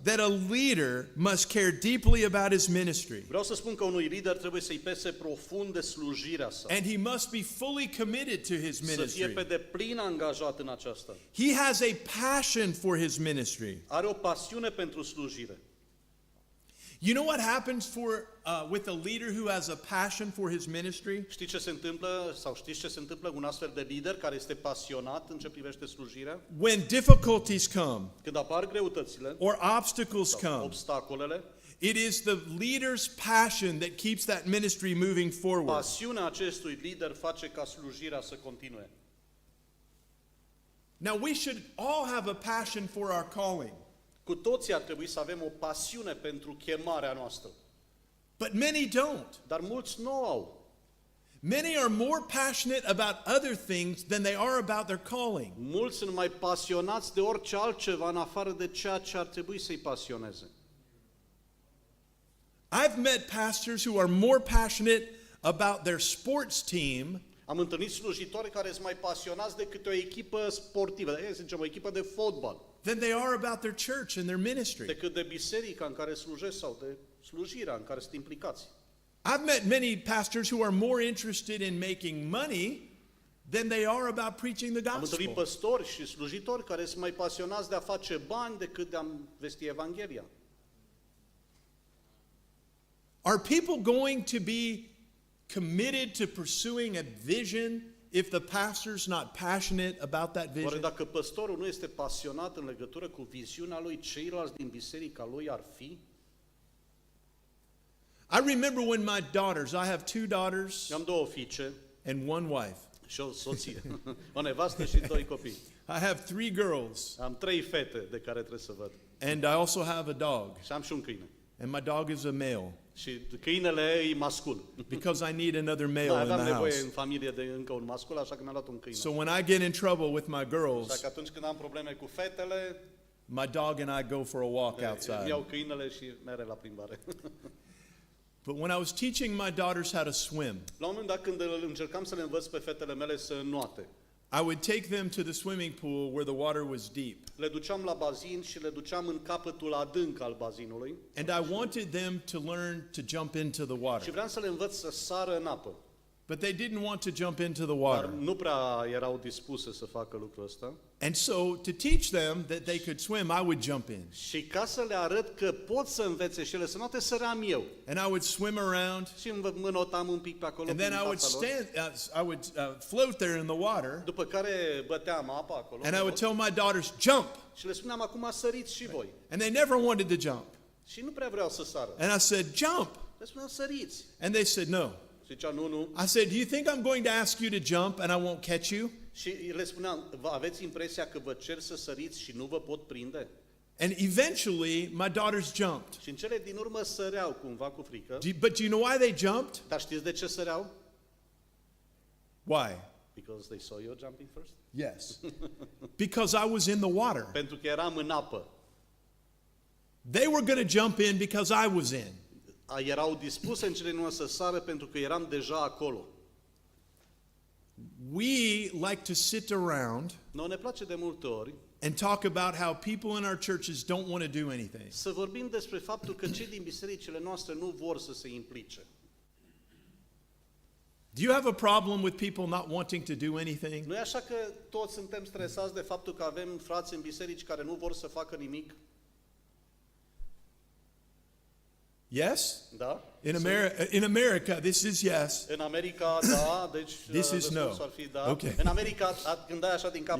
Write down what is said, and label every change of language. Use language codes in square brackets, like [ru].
[en] That a leader must care deeply about his ministry. [ro] Vreau să spun că unui lider trebuie să-i pese profund de slujirea sa. [en] And he must be fully committed to his [ro] Să fie [en] ministry. [ro] pe deplin angajat în aceasta. [en] He has a passion for his ministry. [ro] Are o pasiune pentru slujire. [en] You know what happens with a leader who has a passion for his ministry? [ro] Știi ce se întâmplă sau știți ce se întâmplă cu un astfel de lider care este pasionat în ce privește slujirea? [en] When difficulties come [ro] Când apar greutățile [en] or obstacles [ro] sau [en] come, [ro] obstacolele, [en] it is the leader's passion that keeps that ministry moving forward. [ro] pasiunea acestui lider face ca slujirea să continue. [en] Now we should all have a passion for our calling. [ro] Cu toții ar trebui să avem o pasiune pentru chemarea noastră. [en] But many don't. [ro] Dar mulți nu au. [en] Many are more passionate about other things than they are about their calling. [ro] Mulți sunt mai pasionați de orice altceva în afară de ceea ce ar trebui să-i pasioneze. [en] I've met pastors who are more passionate about their sports team [ro] Am întâlnit slujitori care sunt mai pasionați decât o echipă sportivă, să zicem o echipă de fotbal, [en] than they are about their church and their ministry. [ro] decât de biserica în care slujesc sau de slujirea în care sunt implicați. [en] I've met many pastors who are more interested in making money than they are about preaching the [ro] Am întâlnit [en] gospel. [ro] păstori și slujitori care sunt mai pasionați de a face bani decât de a vesti Evanghelia. [en] Are people going to be committed to pursuing a vision if the pastor's not passionate about that [ro] Oare [en] vision? [ro] dacă păstorul nu este pasionat în legătură cu viziunea lui, ceilalți din biserica lui ar fi? [en] I remember when my daughters, I have 2 daughters [ro] Eu am 2 fiice [en] and 1 wife. [ro] și o soție, o nevastă și 2 copii. [en] I have 3 girls [ro] Am 3 fete de care trebuie să văd. [en] and I also have a dog. [ro] Și am și un câine. [en] And my dog is a male [ro] Și câinele e mascul. [en] because I need another male [ro] Da, [en] in [ro] aveam [en] the [ro] nevoie [en] house. [ro] în familie de încă un mascul, așa că mi-am luat un câine. [en] So when I get in trouble with my [ro] Așa [en] girls, [ro] că atunci când am probleme cu fetele, [en] my dog and I go for a walk [ro] îmi [en] outside. [ro] iau câinele și mere la plimbare. [en] But when I was teaching my daughters how to swim, [ro] La un moment dat când încercam să le învăț pe fetele mele să înnoate, [en] I would take them to the swimming pool where the water was deep. [ro] le duceam la bazin și le duceam în capătul adânc al bazinului [en] And I wanted them to learn to jump into the [ro] și [en] water. [ro] vreau să le învăț să sară în apă. [en] But they didn't want to jump into the [ro] Dar [en] water. [ro] nu prea erau dispuse să facă lucrul ăsta. [en] And so to teach them that they could swim, I would jump in. [ro] Și ca să le arăt că pot să învețe și ele să noate, săream eu. [en] And I would swim around. [ro] Și mă notam un pic pe acolo. [en] And then [ro] prin [en] I would [ro] fața lor. [en] I would float there in the water. [ro] După care băteam apa acolo. [en] And I would tell my daughters, jump. [ro] Și le spuneam, acum săriți și voi. [en] And they never wanted to jump. [ro] Și nu prea vreau să sară. [en] And I said, jump. [ro] Le spuneam, săriți. [en] And they said, no. [ro] Și zicea, nu. [en] I said, do you think I'm going to ask you to jump and I won't catch you? [ro] Și le spuneam, aveți impresia că vă cer să săriți și nu vă pot prinde? [en] And eventually, my daughters jumped. [ro] Și în cele din urmă săreau cumva cu frică. [en] But do you know why they jumped? [ro] Dar știți de ce săreau? [en] Why? Because they saw you jumping first. Yes. Because I was in the water. [ro] Pentru că eram în apă. [en] They were going to jump in because I was in. [ro] Erau dispuse în cele din urmă să sară pentru că eram deja acolo. [en] We like to sit around [ro] Noi ne place de multe ori [en] and talk about how people in our churches don't want to do anything. [ro] să vorbim despre faptul că cei din bisericile noastre nu vor să se implice. [en] Do you have a problem with people not wanting to do anything? [ro] Nu e așa că toți suntem stresați de faptul că avem frați în biserici care nu vor să facă nimic? [en] Yes? [ro] Da? [en] In America, this is yes. [ro] În America, da, deci [en] This is no. [ro] răspunsul ar fi da. [en] Okay. [ro] În America, când dai așa din cap,